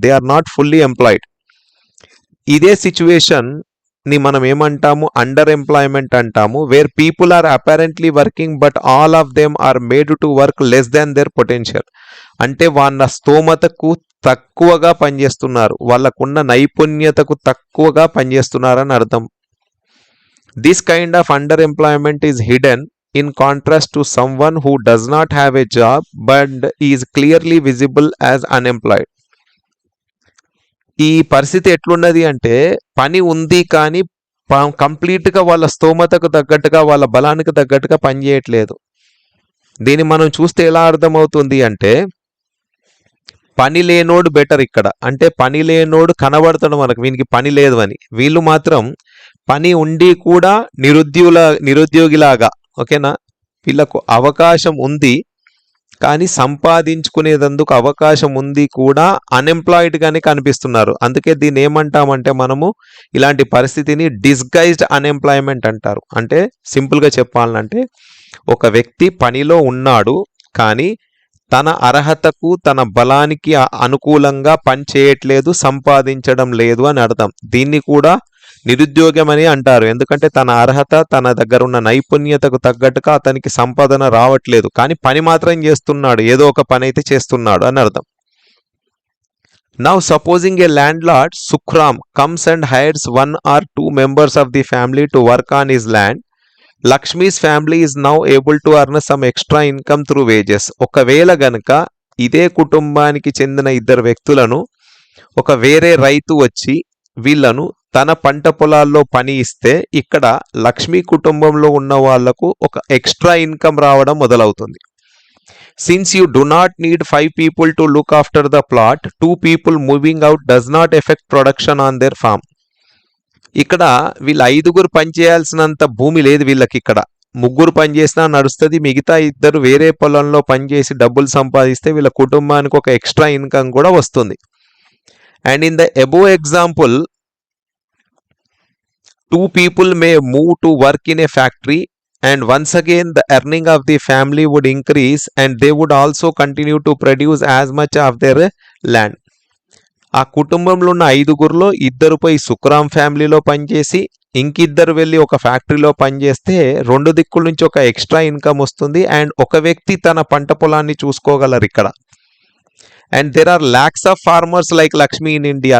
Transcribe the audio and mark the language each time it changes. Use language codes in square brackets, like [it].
[en] They are not fully employed. [te] ఇదే situation ని మనం ఏమంటాము, అండర్ ఎంప్లాయ్మెంట్ అంటాము. [en] Where people are apparently working but all of them are made to work less than their potential. [te] అంటే వాళ్ళ స్తోమతకు తక్కువగా పనిచేస్తున్నారు, వాళ్ళకున్న నైపుణ్యతకు తక్కువగా పనిచేస్తున్నారని అర్థం. [en] This kind of underemployment is hidden in contrast to someone who does not have a job but is clearly visible as unemployed. [te] ఈ పరిస్థితి ఎట్లున్నది అంటే పని ఉంది కానీ కంప్లీట్గా వాళ్ళ స్తోమతకు తగ్గట్టుగా వాళ్ళ బలానికి తగ్గట్టుగా పని చేయట్లేదు. దీన్ని మనం చూస్తే ఎలా అర్థమవుతుంది అంటే పని లేనోడు బెటర్ ఇక్కడ. అంటే పని లేనోడు కనబడతాడు మనకు, వీనికి పని లేదు అని. వీళ్ళు మాత్రం పని ఉండి కూడా నిరుద్యోగిలాగా, ఓకేనా, వీళ్ళకు అవకాశం ఉంది కానీ సంపాదించుకునేందుకు అవకాశం ఉంది కూడా అన్ఎంప్లాయిడ్గానే కనిపిస్తున్నారు. అందుకే దీన్ని ఏమంటామంటే మనము ఇలాంటి పరిస్థితిని డిస్గైజ్డ్ అన్ఎంప్లాయ్మెంట్ అంటారు. అంటే సింపుల్గా చెప్పాలంటే ఒక వ్యక్తి పనిలో ఉన్నాడు కానీ తన అర్హతకు తన బలానికి అనుకూలంగా పని చేయట్లేదు, సంపాదించడం లేదు అని అర్థం. దీన్ని కూడా నిరుద్యోగం అని అంటారు. ఎందుకంటే తన అర్హత, తన దగ్గర ఉన్న నైపుణ్యతకు తగ్గట్టుగా అతనికి సంపాదన రావట్లేదు, కానీ పని మాత్రం చేస్తున్నాడు, ఏదో ఒక పని అయితే చేస్తున్నాడు అని అర్థం. [en] Now supposing a landlord Sukram comes and hires one or two members of the family to work on his land. Lakshmi's family is now able to earn some extra income through wages. [te] ఒకవేళ గనుక ఇదే కుటుంబానికి చెందిన ఇద్దరు వ్యక్తులను ఒక వేరే రైతు వచ్చి వీళ్ళను తన పంట పొలాల్లో పని ఇస్తే ఇక్కడ లక్ష్మి కుటుంబంలో ఉన్న వాళ్లకు ఒక ఎక్స్ట్రా ఇన్కమ్ రావడం మొదలవుతుంది. Since you do not need 5 people to look after the plot, 2 people moving out does not affect production on their farm. ఇక్కడ వీళ్ళ ఐదుగురు పనిచేయాల్సినంత భూమి లేదు వీళ్ళకి. ఇక్కడ ముగ్గురు పనిచేసినా నడుస్తుంది. మిగతా ఇద్దరు వేరే పొలంలో పనిచేసి డబ్బులు సంపాదిస్తే వీళ్ళ కుటుంబానికి ఒక ఎక్స్ట్రా ఇన్కమ్ కూడా వస్తుంది. [en] And in the above example 2 people may move to work in a factory, and once again the earning of the family would increase and they would also continue to produce as much of their land. [te] ఆ కుటుంబంలో ఉన్న ఐదుగురులో ఇద్దరు పోయి సుక్రామ్ ఫ్యామిలీలో పనిచేసి ఇంకిద్దరు వెళ్ళి ఒక ఫ్యాక్టరీలో పనిచేస్తే రెండు దిక్కుల నుంచి ఒక ఎక్స్ట్రా ఇన్కమ్ వస్తుంది. [en] and [te] ఒక వ్యక్తి తన పంట పొలాన్ని చూసుకోగలరు ఇక్కడ. [en] And there are lakhs of farmers like Lakshmi in India.